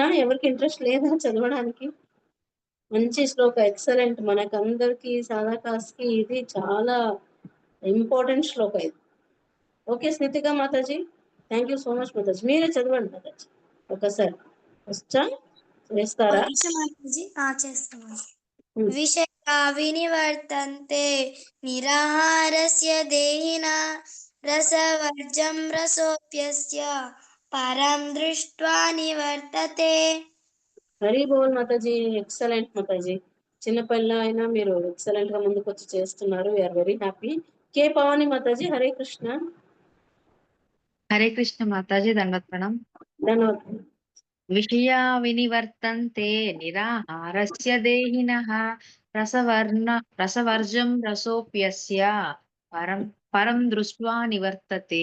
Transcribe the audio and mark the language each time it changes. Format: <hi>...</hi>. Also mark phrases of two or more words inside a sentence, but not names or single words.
<te>ఎవరికి ఇంట్రెస్ట్ లేదా చదవడానికి? మంచి శ్లోక, ఎక్సలెంట్, మనకందరికి సాధాకాస్కి ఇది చాలా ఇంపార్టెంట్ శ్లోక ఇది।</te> <en>ఓకే స్మితిక మాతాజీ, thank you so much మాతాజీ।</en> <te>మీరే చదవండి మాతాజీ ఒకసారి, వచ్చా? చేస్తారా?</te> <hi>माता जी</hi> <sa>विषया विनिवर्तन्ते निराहारस्य देहिना रसवर्जं रसोप्यस्य परं दृष्ट्वा निवर्तते।</sa> <te>హరి బోల్ మాతాజీ, ఎక్సలెంట్ మాతాజీ। చిన్నపిల్ల అయినా మీరు ఎక్సలెంట్ గా ముందుకు వచ్చి చేస్తున్నారు,</te> <en>we are very happy.</en> <te>కే పవాని మాతాజీ, హరే కృష్ణ। హరే కృష్ణ మాతాజీ దండోత్ ప్రణామ్ ధన్యవాదాలు।</te> <sa>విషయా వినివర్తంతే నిరాహారస్య దేహినః రసవర్జం రసోప్యస్య పరం పరం దృష్ట్వా నివర్తతే</sa>